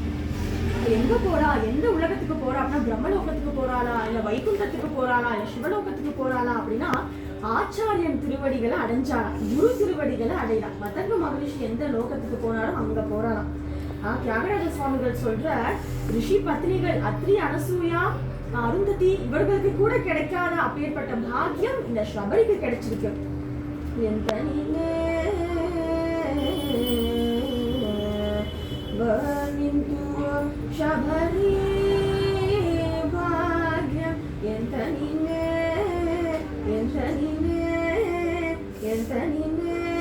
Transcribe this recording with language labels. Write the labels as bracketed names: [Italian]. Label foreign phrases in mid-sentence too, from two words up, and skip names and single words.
[Tamil] எங்க போறா, எந்த உலகத்துக்கு போறா அப்படின்னா பிரம்மலோகத்துக்கு போறாளா, இல்ல வைகுண்டத்துக்கு போறாளா, இல்ல சிவலோகத்துக்கு போறாளா அப்படின்னா ஆச்சாரியன் திருவடிகளை அடைஞ்சாளா, குரு திருவடிகளை அடையலாம். மதங்க மகரிஷி எந்த லோகத்துக்கு போனாலும் அங்க போறாளாம். தியாகராஜ சுவாமிகள் சொல்ற ரிஷி பத்னிகள் அத்ரி, அனசூயா, அருந்ததி இவர்களுக்கு கூட கிடைக்காத அப்பேற்பட்ட பாக்கியம் இந்த சபரிக்கு கிடைச்சிருக்கு. [Kannada] ಶಬರಿ ಭಾಗ್ಯ ಎಂತ ನೀನೆ ಎಂತ ನೀನೆ ಎಂತ ನೀನೆ